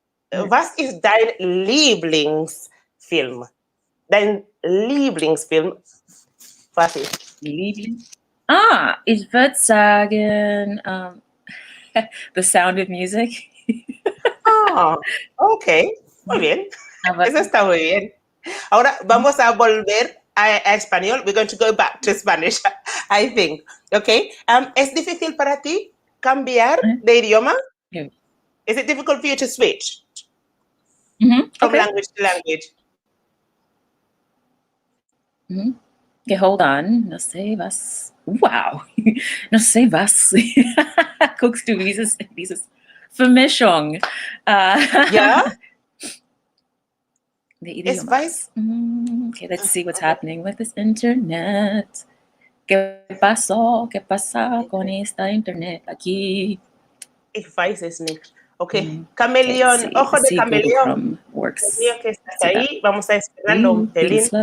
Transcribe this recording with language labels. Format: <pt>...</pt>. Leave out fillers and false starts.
<de>Was ist dein Lieblingsfilm? Dein Lieblingsfilm? Was ist? Ich würde sagen The Sound of Music.</de> <es>Okay. Muy bien. Eso está muy bien. Ahora vamos a volver a español.</es> <en>We're going to go back to Spanish, I think. Okay.</en> <es>¿Es difícil para ti cambiar de idioma?</es> <en>Yeah. Is it difficult for you to switch from language to language? Okay, hold on.</en> <es>No sé</es> <en>was. Wow. No sé was.</en> <de>Guckst du dieses Vermischung? Ja? Es weiß.</de> <en>Okay, let's see what's happening with this internet.</en> <es>¿Qué pasó? ¿Qué pasa con esta internet aquí?</es> <de>Ich weiß es nicht. Okay.</de> <es>Camaleón, ojo de camaleón.</es> <en>Works.</en> <es>Que estás ahí. Vamos a esperarlo un pelín.</es>